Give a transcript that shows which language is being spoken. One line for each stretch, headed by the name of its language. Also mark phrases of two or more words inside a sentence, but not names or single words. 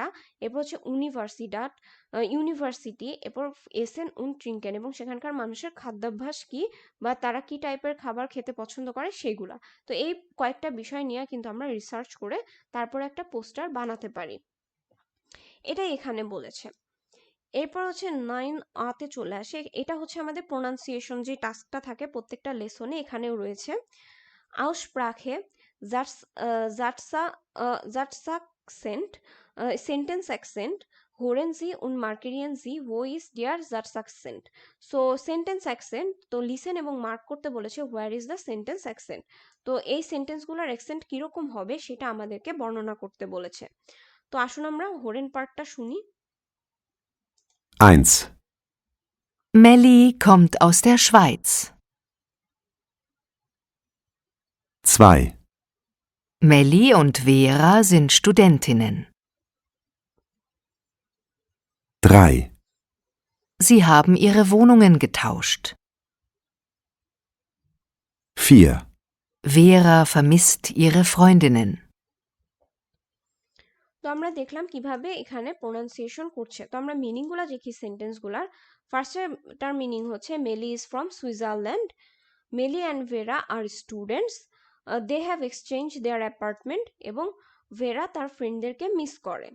Bangla: এরপর হচ্ছে ইউনিভার্সিটি, এরপর
German: Essen und Trinken,
Bangla: এবং সেখানকার মানুষের খাদ্যাভ্যাস কি বা তারা কি টাইপের খাবার খেতে পছন্দ করে সেগুলা। তো এই কয়েকটা বিষয় নিয়ে কিন্তু আমরা রিসার্চ করে তারপর একটা পোস্টার বানাতে পারি, এটাই এখানে বলেছে। এরপর হচ্ছে 9 চলে আসে, এটা হচ্ছে আমাদের প্রোনাউন্সিয়েশন যে টাস্কটা থাকে প্রত্যেকটা লেসনে, এখানেও রয়েছে।
German: Aussprache, Satzakzent, Sentence-Akzent, hören Sie und markieren Sie, wo ist der Satzakzent. So Sentence-Akzent,
Bangla: তো লিসেন এবং মার্ক করতে বলেছে
English: where is the Sentence-Akzent.
Bangla: তো এই সেন্টেন্সগুলোর অ্যাকসেন্ট কিরকম হবে সেটা আমাদেরকে বর্ণনা করতে বলেছে। তো আসুন আমরা হোরেন পার্টটা শুনি।
German: 1. Melli kommt aus der Schweiz. 2. Melli und Vera sind Studentinnen. 3. Sie haben ihre Wohnungen getauscht. 4. Vera vermisst ihre Freundinnen.
Bangla: তো আমরা দেখলাম কিভাবে এখানে প্রোনাউন্সিয়েশন করছে। তো আমরা মিনিংগুলো দেখি সেন্টেন্সগুলার। ফার্স্টে তার মিনিং হচ্ছে
English: Melli is from Switzerland, Melli and Vera are students, they have exchange their apartment,
Bangla: এবং ভেরা তার ফ্রেন্ডদেরকে মিস করে।